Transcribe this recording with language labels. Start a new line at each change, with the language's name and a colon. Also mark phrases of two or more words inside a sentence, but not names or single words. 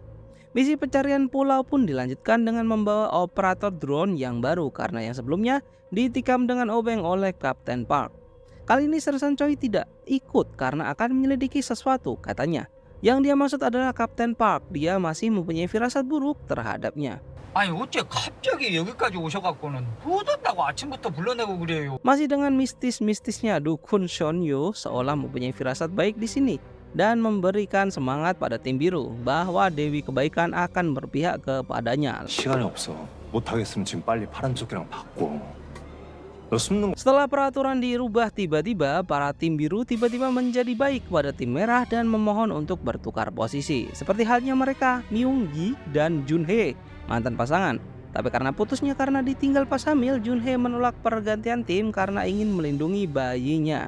Indonesian: Misi pencarian pulau pun dilanjutkan dengan membawa operator drone yang baru karena yang sebelumnya ditikam dengan obeng oleh Kapten Park. Kali ini Sersan Choi tidak ikut karena akan menyelidiki sesuatu, katanya. Yang dia maksud adalah Kapten Park, dia masih mempunyai firasat buruk terhadapnya.
Korean: 아니 어째 갑자기 여기까지 오셔갖고는 뭐 뒀다고 아침부터 불러내고 그래요.
Indonesian: Masih dengan mistis-mistisnya, Dukun Shonyo seolah mempunyai firasat baik di sini dan memberikan semangat pada tim biru bahwa Dewi Kebaikan akan berpihak kepadanya.
Korean: 시간이 없어. 못하겠으면 지금 빨리 파란 조끼랑 바꿔. 너 숨는
Indonesian: Setelah peraturan dirubah tiba-tiba, para tim biru tiba-tiba menjadi baik pada tim merah dan memohon untuk bertukar posisi. Seperti halnya mereka, Myung-gi dan Junhee, mantan pasangan. Tapi karena putusnya karena ditinggal pas hamil, Junhee menolak pergantian tim karena ingin melindungi bayinya.